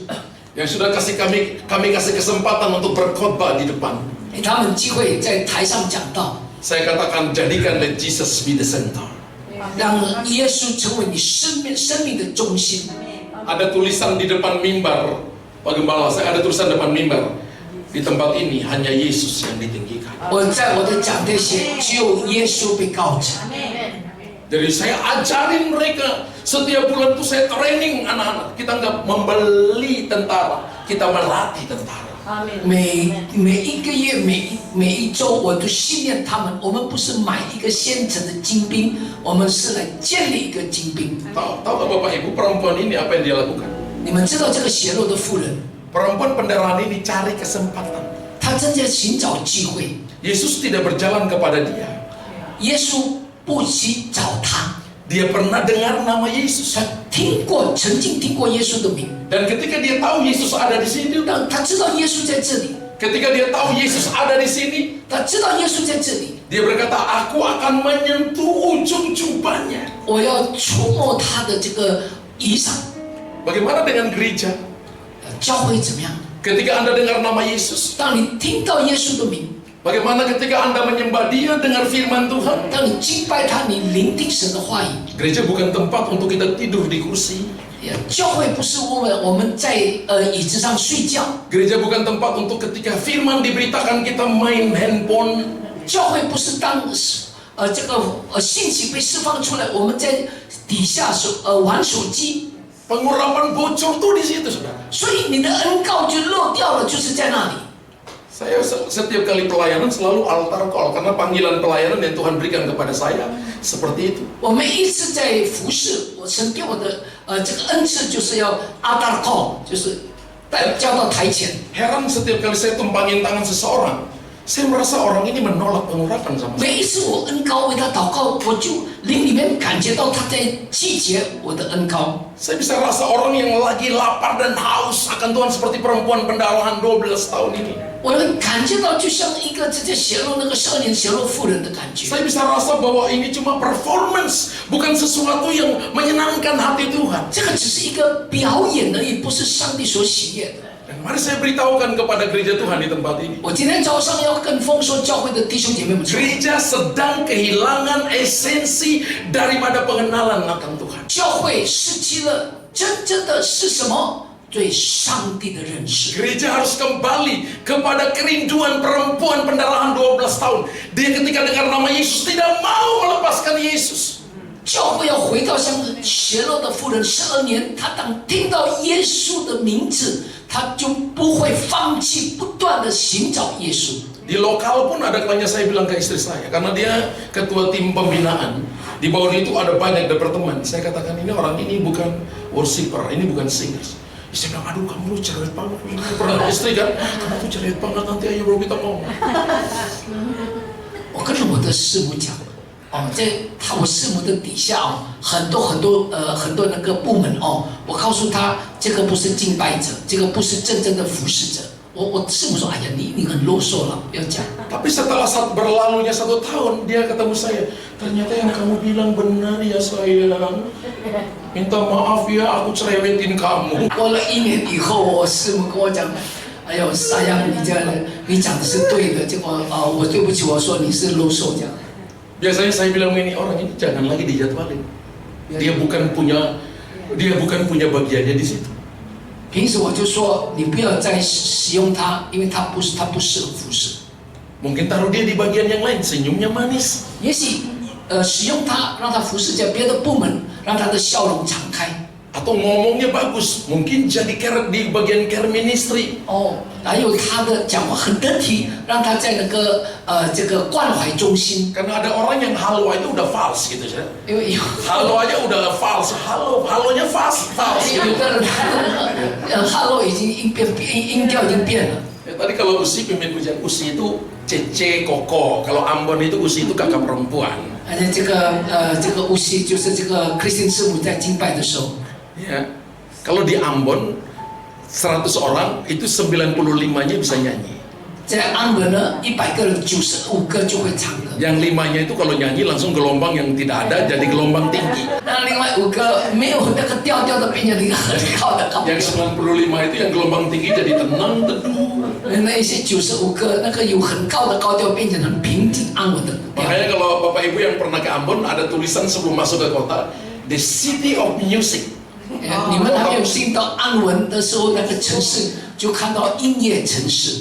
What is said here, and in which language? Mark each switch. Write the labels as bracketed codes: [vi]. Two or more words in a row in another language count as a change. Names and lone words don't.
[id] yang sudah kami kasih kesempatan untuk berkhotbah di depan. [zh] 给他们机会在台上讲道， [id] Saya katakan jadikan [en] let Jesus be the center. [zh] 让耶稣成为你生命的中心。 [id] Ada tulisan di depan mimbar, Pak Gembala, saya ada tulisan depan mimbar. Di tempat ini hanya Yesus yang ditinggikan. [zh] 我在我的讲台写，只有耶稣被高举。 [id] Jadi saya ajarin mereka, setiap bulan itu saya training anak-anak. Kita nggak membeli tentara, kita melatih tentara. [zh] 每一个月每一周，我都训练他们。我们不是买一个现成的精兵，我们是来建立一个精兵。 [id] Tahu nggak Bapak Ibu, perempuan ini apa yang dia lakukan? [zh] 你们知道这个血肉的妇人， [id] Perempuan pendarahan ini cari kesempatan. [zh] 她正在寻找机会。 [id] Yesus tidak berjalan kepada dia. [zh] 耶稣不去找她， [id] Dia pernah dengar nama Yesus. [zh] 她曾经听过耶稣的名， [id] Dan ketika dia tahu Yesus ada di sini, [zh] 让她知道耶稣在这里， [id] ketika dia tahu Yesus ada di sini, [zh] 她知道耶稣在这里， [id] dia berkata, aku akan menyentuh ujung jubahnya. [zh] 我要触摸他的这个衣裳。 [id] Bagaimana dengan gereja? [zh] 教会怎么样？ [id] Ketika Anda dengar nama Yesus, [zh] 当你听到耶稣的名， [id] bagaimana ketika Anda menyembah Dia, dengar firman Tuhan? [zh] 当你敬拜他，你聆听神的话语。 [id] Gereja bukan tempat untuk kita tidur di kursi. [zh] 教会不是我们在椅子上睡觉， [id] Gereja bukan tempat untuk ketika firman diberitakan kita main handphone. [zh] 教会不是当这个信息被释放出来，我们在底下玩手机， [id] Pengurapan bocor tuh di situ, saudara. [zh] 所以你的恩膏就漏掉了，就是在那里。 [id] Saya setiap kali pelayanan selalu [en] altar call [id] karena panggilan pelayanan yang Tuhan berikan kepada saya seperti itu. [zh] 我每一次在服侍，我神给我的这个恩赐就是要 [en] altar call， [zh] 就是交到台前。 [id] Heran setiap kali saya tumpangin tangan seseorang, saya merasa orang ini menolak pengurapan sama saya. [zh] 每一次我恩膏为他祷告，我就灵里面感觉到他在拒绝我的恩膏。 [id] Saya bisa rasa orang yang lagi lapar dan haus akan Tuhan seperti perempuan pendarahan 12 tahun ini. [zh] 我能感觉到，就像一个直接血肉那个12年血肉妇人的感觉。 [id] Saya bisa rasa bahwa ini cuma performance, bukan sesuatu yang menyenangkan hati Tuhan. [zh] 这个只是一个表演而已，不是上帝所喜悦的。 [id] Dan mari saya beritahukan kepada gereja Tuhan di tempat ini. [zh] 我今天早上要跟丰收教会的弟兄姐妹们说， Gereja sedang kehilangan esensi daripada pengenalan akan Tuhan. 教会失去了真正的是什么？对上帝的认识。 [id] Gereja harus kembali kepada kerinduan perempuan pendarahan 12 tahun. Dia ketika dengar nama Yesus tidak mau melepaskan Yesus. [zh] 教会要回到像血肉的妇人12年，他当听到耶稣的名字，他就不会放弃，不断的寻找耶稣。 [id] Di lokal pun ada kalanya saya bilang ke istri saya, karena dia ketua tim pembinaan. Di bawah itu ada banyak departemen. Saya katakan ini orang ini bukan worshiper, ini bukan singers. Istri bilang, aduh kamu lu cerewet banget. Pernah istri kan, kamu tuh cerewet banget, nanti ayo baru kita ngomong. [zh] 我跟我的师母讲，在我师母的底下很多那个部门我告诉他，这个不是敬拜者，这个不是真正的服侍者。我师母说，哎呀，你很啰嗦了，不要讲。 [id] Tapi setelah berlalunya 1 tahun, dia ketemu saya. Ternyata yang kamu bilang benar ya sayang. Minta maaf ya, aku cerewetin kamu. [zh] 过了1年以后，我师母跟我讲，哎呦，沙阳，你讲的是对的。结果我对不起，我说你是啰嗦这样。 [id] Biasanya saya bilang ini orang ini jangan lagi dijadwalin. Dia bukan punya bagiannya di situ. [zh] 平时我就说你不要再使用它，因为它不适合服侍。 [id] Mungkin taruh dia di bagian yang lain, senyumnya manis. [zh] 也许使用它，让它服侍在别的部门，让它的笑容敞开。 [id] Atau ngomongnya bagus, mungkin jadi di bagian [en] care ministry. [zh] 还有他的讲话很得体，让他在那个这个关怀中心。 [id] Karena ada orang yang halo itu udah false gitu ya. [zh] 因为有 [id] Halo aja udah false, halonya false. [zh] 有的人，hello 已经音调已经变了。 [id] Tadi kalau Usi pimpin pujian, Usi itu Cece Koko. Kalau Ambon itu Usi itu kakak perempuan. [zh] 而且这个乌西就是这个 Christine 师母在敬拜的时候， [id] Ya. Kalau di Ambon 100 orang itu 95-nya bisa nyanyi. [zh] 在安文呢，100个人95个就会唱的。 [id] Yang 5-nya itu kalau nyanyi langsung gelombang yang tidak ada jadi gelombang tinggi. [zh] 那另外5个没有那个调调的，变成一个很高的高调。 [id] Yang 95 itu yang gelombang tinggi jadi tenang teduh. [zh] 那一些95个那个有很高的高调，变成很平静安稳的调。 [id] Makanya kalau Bapak Ibu yang pernah ke Ambon ada tulisan sebelum masuk ke kota, [en] The City of Music. [zh] 你们还没有进到安文的时候，那个城市就看到音乐城市。